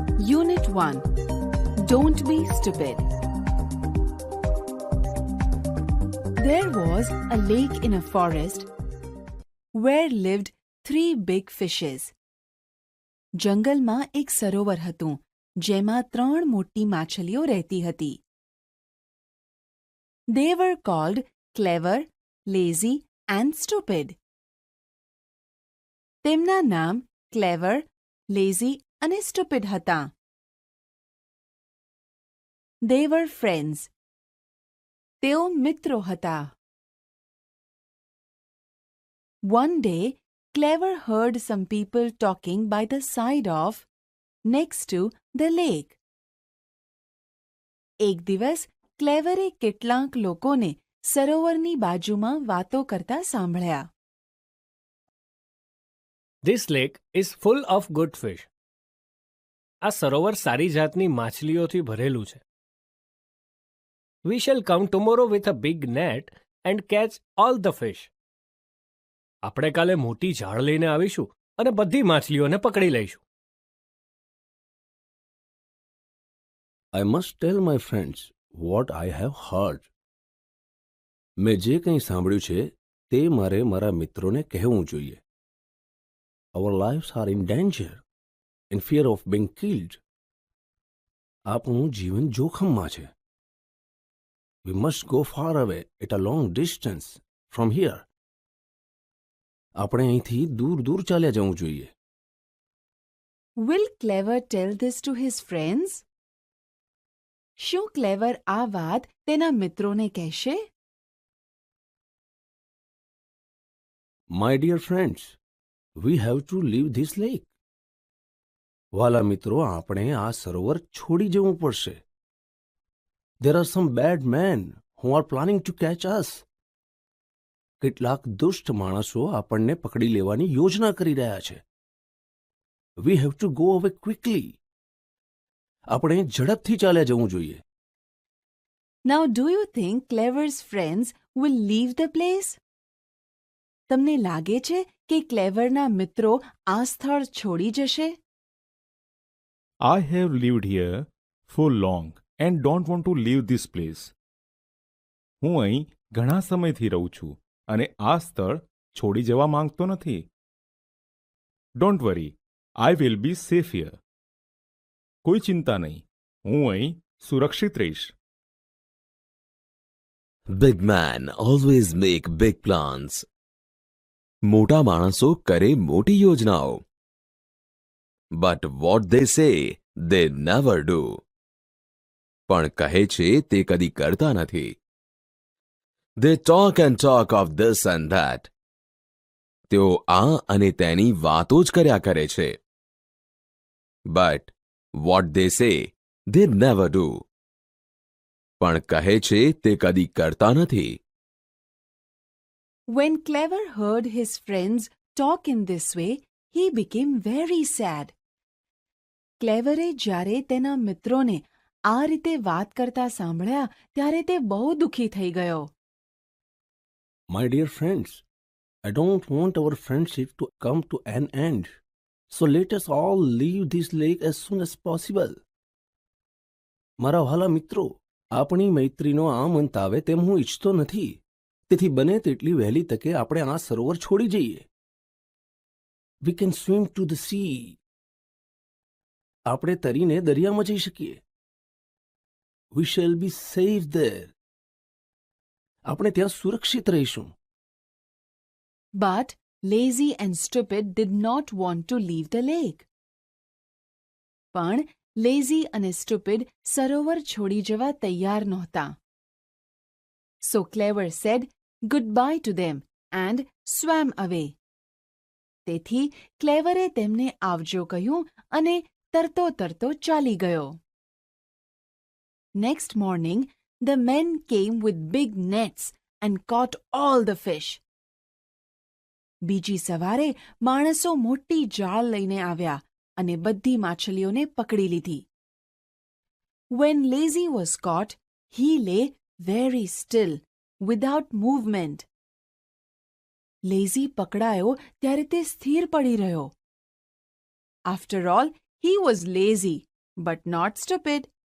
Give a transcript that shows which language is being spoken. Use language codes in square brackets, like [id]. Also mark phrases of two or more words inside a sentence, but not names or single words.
[en] Unit 1. Don't be stupid. There was a lake in a forest where lived 3 big fishes. [gu] જંગલમાં એક સરોવર હતું જેમાં 3 મોટી માછલીઓ રહેતી હતી. [en] They were called clever, lazy and stupid. [gu] તેમના નામ clever, lazy અને stupid હતા. [en] They were friends. [gu] તેઓ મિત્રો હતા. [en] One day, Clever heard some people talking by the side of, next to, the lake. [gu] એક દિવસ ક્લેવરે કેટલાક લોકોને સરોવરની બાજુમાં વાતો કરતા સાંભળ્યા. [en] This lake is full of good fish. [gu] આ સરોવર સારી જાતની માછલીઓથી ભરેલું છે. [en] We shall come tomorrow with a big net and catch all the fish. [gu] આપણે કાલે મોટી જાળ લઈને આવીશું અને બધી માછલીઓને પકડી લઈશું. [en] I must tell my friends what I have heard. [gu] મેં જે કંઈ સાંભળ્યું છે તે મારે મારા મિત્રોને કહેવું જોઈએ. [en] Our lives are in danger, in fear of being killed. [gu] આપણું જીવન જોખમમાં છે. [en] We must go far away at a long distance from here. [gu] આપણે અહીંથી દૂર દૂર ચાલ્યા જવું જોઈએ. [en] Will Clever tell this to his friends? [gu] શું ક્લેવર આ વાત તેના મિત્રોને કહેશે? [en] My dear friends, we have to leave this lake. [gu] વાલા મિત્રો, આપણે આ સરોવર છોડી જવું પડશે. [en] There are some bad men who are planning to catch us. [gu] કેટલાક દુષ્ટ માણસો આપણને પકડી લેવાની યોજના કરી રહ્યા છે. [en] We have to go away quickly. [gu] આપણે ઝડપથી ચાલ્યા જવું જોઈએ. [en] Now do you think Clever's friends will leave the place? [gu] તમને લાગે છે કે ક્લેવરના મિત્રો આ સ્થળ છોડી જશે? [en] I have lived here for long and don't want to leave this place. [gu] હું અહીં ઘણા સમયથી રહું છું અને આ સ્થળ છોડી જવા માંગતો નથી. [en] Don't worry, I will be safe here. [gu] કોઈ ચિંતા નહીં, હું અહીં સુરક્ષિત રહીશ. [en] Big man always make big plans. [gu] મોટા માણસો કરે મોટી યોજનાઓ. [en] But what they say, they never do. [gu] પણ કહે છે તે કદી કરતા નથી. [en] They talk and talk of this and that. [gu] તેઓ આ અને તેની વાતો જ કર્યા કરે છે. [en] But what they say, they never do. [gu] પણ કહે છે તે કદી કરતા નથી. [en] When Clever heard his friends talk in this way, he became very sad. [gu] ક્લેવરે જ્યારે તેના મિત્રોને આ રીતે વાત કરતા સાંભળ્યા ત્યારે તે બહુ દુઃખી થઈ ગયો. [en] My dear friends, I don't want our friendship to come to an end. So let us all leave this lake as soon as possible. [gu] મારા વહાલા મિત્રો, આપણી મૈત્રીનો આમ અંત આવે તેમ હું ઈચ્છતો નથી. તેથી બને તેટલી વહેલી તકે આપણે આ સરોવર છોડી જઈએ. [en] We can swim to the sea. [gu] આપણે તરીને દરિયામાં જઈ શકીએ. [en] We shall be safe there. [gu] આપણે ત્યાં સુરક્ષિત રહીશું. [en] But lazy and stupid did not want to leave the lake. [gu] પણ lazy અને stupid સરોવર છોડી જવા તૈયાર નહોતા. [en] So Clever said goodbye to them and swam away. [gu] તેથી ક્લેવરે તેમને આવજો કહ્યું અને તરતો તરતો ચાલી ગયો. [en] Next morning, the men came with big nets and caught all the fish. [gu] બીજી સવારે માણસો મોટી જાળ લઈને આવ્યા અને બધી માછલીઓને પકડી લીધી. [en] When Lazy was caught, he lay very still, without movement. [gu] Lazy પકડાયો ત્યારે તે સ્થિર પડી રહ્યો. [en] After all, he was lazy, but not stupid.